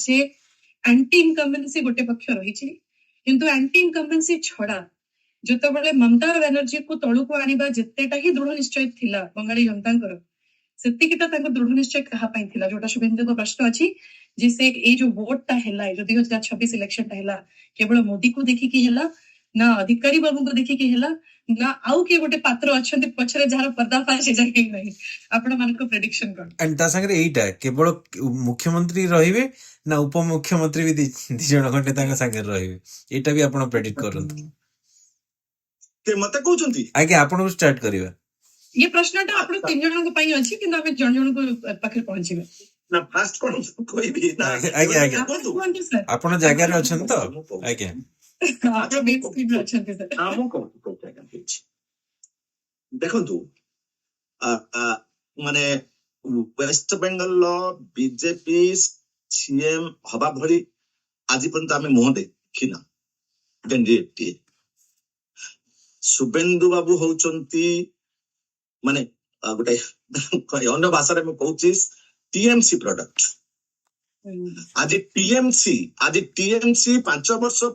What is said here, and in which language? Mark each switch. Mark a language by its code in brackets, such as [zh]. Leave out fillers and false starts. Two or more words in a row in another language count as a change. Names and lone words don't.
[or] ଯେ [en] anti incumbency [or] ଗୋଟେ ପକ୍ଷ ରହିଛି କିନ୍ତୁ [en] anti incumbency [or] ଛଡା ଯେତେବେଳେ ମମତା ବାନାର୍ଜୀକୁ ତଳକୁ ଆଣିବା ଯେତେଟା ହିଁ ଦୃଢ ନିଶ୍ଚୟ ଥିଲା ବଙ୍ଗାଳୀ ଜନତାଙ୍କର ସେତିକିଟା ତାଙ୍କ ଦୃଢ ନିଶ୍ଚୟ କାହା ପାଇଁ ଥିଲା ଯୋଉଟା ଶୁଭେନ୍ଦୁଙ୍କ ପ୍ରଶ୍ନ ଅଛି ଯେ ସେ ଏଇ ଯୋଉ ଭୋଟଟା ହେଲା ଯୋଉ 2026 ଇଲେକ୍ସନଟା ହେଲା କେବଳ ମୋଦିକୁ ଦେଖିକି ହେଲା ନା ଅଧିକାରୀ ବାବୁଙ୍କୁ ଦେଖିକି ହେଲା ନା ଆଉ କିଏ ଗୋଟେ ପାତ୍ର ଅଛନ୍ତି ପଛରେ ଯାହାର ପର୍ଦ୍ଦାଫାଶ ହେଇଯାଏ ନାହିଁ ଆପଣମାନଙ୍କ ପ୍ରେଡିକ୍ସନ କଣ ଆଣ୍ଡ ତା ସାଙ୍ଗରେ ଏଇଟା କେବଳ ମୁଖ୍ୟମନ୍ତ୍ରୀ ରହିବେ ନା ଉପମୁଖ୍ୟମନ୍ତ୍ରୀ ବି ଦି ଜଣ ଖଣ୍ଡେ ତାଙ୍କ ସାଙ୍ଗରେ ରହିବେ ଏଇଟା ବି ଆପଣ ପ୍ରେଡିକ୍ଟ କରନ୍ତୁ ମତେ କହୁଛନ୍ତି ଆଜ୍ଞା ଆପଣଙ୍କୁ ଷ୍ଟାର୍ଟ କରିବା ଏ ପ୍ରଶ୍ନଟା ଆପଣ 3 ଜଣଙ୍କ ପାଇଁ ଅଛି କିନ୍ତୁ ଆମେ ଜଣ ଜଣଙ୍କ ପାଖରେ ପହଞ୍ଚିବା ନା ଫାଷ୍ଟ କଣ କହିବି ନା ଆଜ୍ଞା ଆଜ୍ଞା ଆପଣ କୁହନ୍ତୁ ସାର୍ ଆପଣ ଜାଗାରେ ଅଛନ୍ତି ତ ଆଜ୍ଞା ଆପଣ [en] main screen [or] ଅଛନ୍ତି ସାର୍ ମୁଁ କହୁଛି ଆଜ୍ଞା କହୁଛି ଦେଖନ୍ତୁ ମାନେ ୱେଷ୍ଟ ବେଙ୍ଗଲର ବିଜେପି ସିଏମ ହବା ଭଳି ଆଜି ପର୍ଯ୍ୟନ୍ତ ଆମେ ମୁହଁ ଦେଖିନା କ୍ୟାଣ୍ଡିଡେଟ ଶୁଭେନ୍ଦୁ ବାବୁ ହଉଛନ୍ତି ମାନେ ଗୋଟେ ଅନ୍ୟ ଭାଷାରେ ମୁଁ କହୁଛି ଟିଏମସି ପ୍ରଡକ୍ଟ ଆଜି ଟିଏମସି 5 ବର୍ଷ